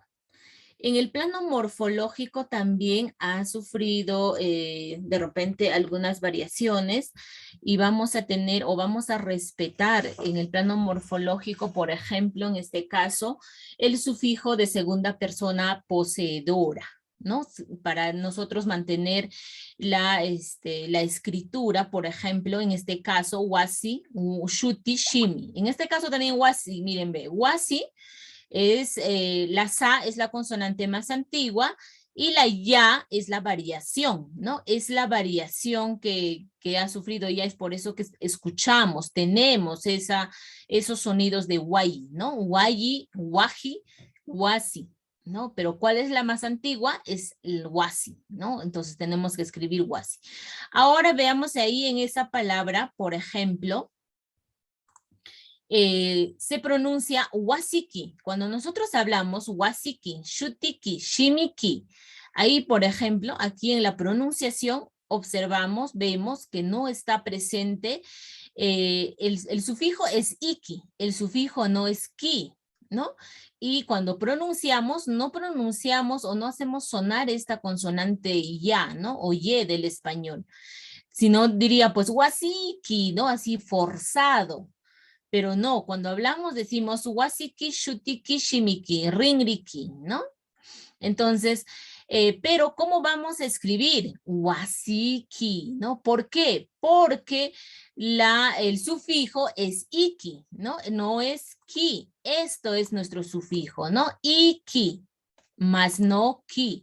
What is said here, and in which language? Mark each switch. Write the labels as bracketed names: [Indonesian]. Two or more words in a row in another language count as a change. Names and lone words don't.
[Spanish] En el plano morfológico también ha sufrido de repente algunas variaciones y vamos a tener o vamos a respetar en el plano morfológico, por ejemplo, en este caso, el sufijo de segunda persona poseedora, ¿no? Para nosotros mantener la escritura, por ejemplo, en este caso, [Quechua] wasi, shuti, shimi. [Spanish] En este caso también wasi, miren, ve, wasi es, la sa es la consonante más antigua y la ya es la variación, ¿no? Es la variación que ha sufrido ya, es por eso que escuchamos, tenemos esos sonidos de wayi, ¿no? [Quechua] Wayi, waji, wasi, ¿no? [Spanish] Pero ¿cuál es la más antigua? Es el wasi, ¿no? Entonces tenemos que escribir wasi. Ahora veamos ahí en esa palabra, por ejemplo, se pronuncia wasiki. Cuando nosotros hablamos [Quechua] wasiki, shutiki, shimiki, [Spanish] ahí por ejemplo, aquí en la pronunciación observamos, vemos que no está presente, el sufijo es iki, el sufijo no es ki, ¿no? Y cuando pronunciamos, no pronunciamos o no hacemos sonar esta consonante ya, ¿no? O ye del español. Sino diría pues wasiki, ¿no? Así forzado. Pero no, cuando hablamos decimos [Quechua] wasiki, shutiki, shimiki, ringriki, [Spanish] ¿no? Entonces, pero ¿cómo vamos a escribir? Wasiki, ¿no? ¿Por qué? Porque el sufijo es iki, ¿no? No es ki. Esto es nuestro sufijo, ¿no? Iki, más no ki.